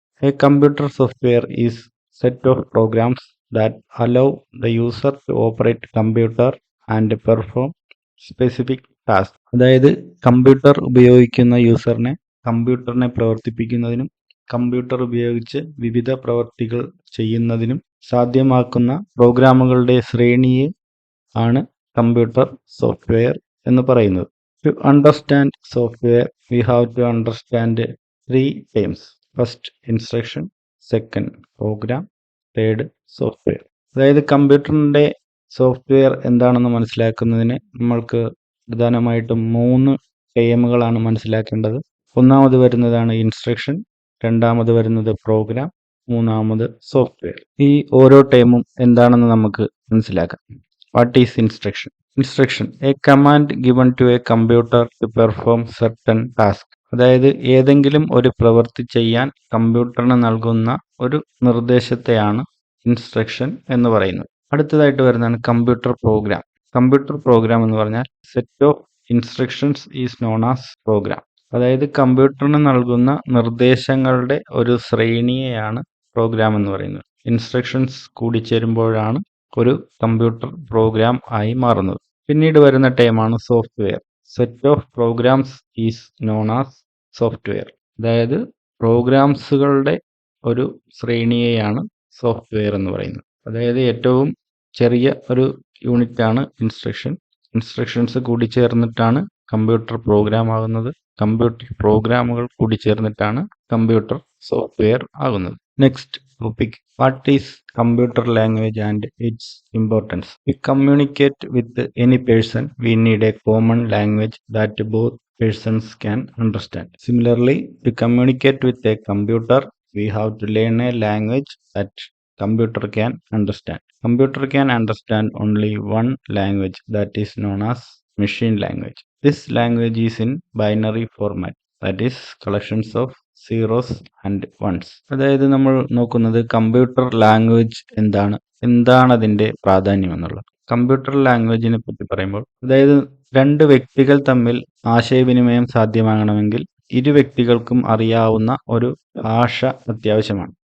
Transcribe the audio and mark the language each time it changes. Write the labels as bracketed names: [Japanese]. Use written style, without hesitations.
[English] A computer software is set of programs that allow the user to operate computer and perform specific tasks. [Malayalam] അതായത് computer ഉപയോഗിക്കുന്ന യൂസറിനെ കമ്പ്യൂട്ടറിനെ പ്രവർത്തിപ്പിക്കുന്നതിനും computer ഉപയോഗിച്ച് വിവിധ പ്രവർത്തികൾ ചെയ്യുന്നതിനും സാധ്യമാക്കുന്ന പ്രോഗ്രാമുകളുടെ ശ്രേണിയെ ആണ് കമ്പ്യൂട്ടർ സോഫ്റ്റ്വെയർ എന്ന് പറയുന്നത്. [English] To understand software, we have to understand three terms. First, instruction. Second, program. Third, software. [Malayalam] അതായത് കമ്പ്യൂട്ടറിൻ്റെ സോഫ്റ്റ്വെയർ എന്താണെന്ന് മനസ്സിലാക്കുന്നതിന് നമ്മൾക്ക് പ്രധാനമായിട്ടും 3 ടേമുകളാണ് മനസ്സിലാക്കേണ്ടത്. ഒന്നാമത് വരുന്നതാണ് ഇൻസ്ട്രക്ഷൻ, രണ്ടാമത് വരുന്നത് പ്രോഗ്രാം, മൂന്നാമത് സോഫ്റ്റ്വെയർ. ഈ ഓരോ ടേമും എന്താണെന്ന് നമുക്ക് മനസ്സിലാക്കാം. [English] What is instruction? Instruction, a command given to a computer to perform certain task. [Malayalam] അതായത് ഏതെങ്കിലും ഒരു പ്രവൃത്തി ചെയ്യാൻ കമ്പ്യൂട്ടറിന് നൽകുന്ന ഒരു നിർദ്ദേശത്തെയാണ് ഇൻസ്ട്രക്ഷൻ എന്ന് പറയുന്നത്. അടുത്തതായിട്ട് വരുന്നതാണ് കമ്പ്യൂട്ടർ പ്രോഗ്രാം. കമ്പ്യൂട്ടർ പ്രോഗ്രാം എന്ന് പറഞ്ഞാൽ [English] Set of instructions is known as program. [Malayalam] അതായത് കമ്പ്യൂട്ടറിന് നൽകുന്ന നിർദ്ദേശങ്ങളുടെ ഒരു ശ്രേണിയെയാണ് പ്രോഗ്രാം എന്ന് പറയുന്നത്. ഇൻസ്ട്രക്ഷൻസ് കൂടിച്ചേരുമ്പോഴാണ് ഒരു കമ്പ്യൂട്ടർ പ്രോഗ്രാം ആയി മാറുന്നത്. പിന്നീട് വരുന്ന ടേമാണ് software. [English] Set of programs is known as software. [Malayalam] അതായത് പ്രോഗ്രാംസുകളുടെ ഒരു ശ്രേണിയെയാണ് സോഫ്റ്റ്വെയർ എന്ന് പറയുന്നത്. അതായത് ഏറ്റവും ചെറിയ ഒരു യൂണിറ്റാണ് ഇൻസ്ട്രക്ഷൻ. ഇൻസ്ട്രക്ഷൻസ് കൂടിച്ചേർന്നിട്ടാണ് കമ്പ്യൂട്ടർ പ്രോഗ്രാം ആകുന്നത്. കമ്പ്യൂട്ടർ പ്രോഗ്രാമുകൾ കൂടിച്ചേർന്നിട്ടാണ് കമ്പ്യൂട്ടർ സോഫ്റ്റ്വെയർ ആകുന്നത്. [English] Next topic, what is computer language and its importance. We communicate with any person. We need a common language that both persons can understand. Similarly, to communicate with a computer, we have to learn a language that computer can understand. Computer can understand only one language, that is known as machine language. This language is in binary format, that is collections of zeros and ones. [Malayalam] അതായത് നമ്മൾ നോക്കുന്നത് computer language എന്താണ് അതിൻ്റെ പ്രാധാന്യം എന്നുള്ളത്. Computer ലാംഗ്വേജിനെ പറ്റി പറയുമ്പോൾ അതായത് 2 വ്യക്തികൾ തമ്മിൽ ആശയവിനിമയം സാധ്യമാകണമെങ്കിൽ ഇരു വ്യക്തികൾക്കും അറിയാവുന്ന ഒരു ഭാഷ അത്യാവശ്യമാണ്.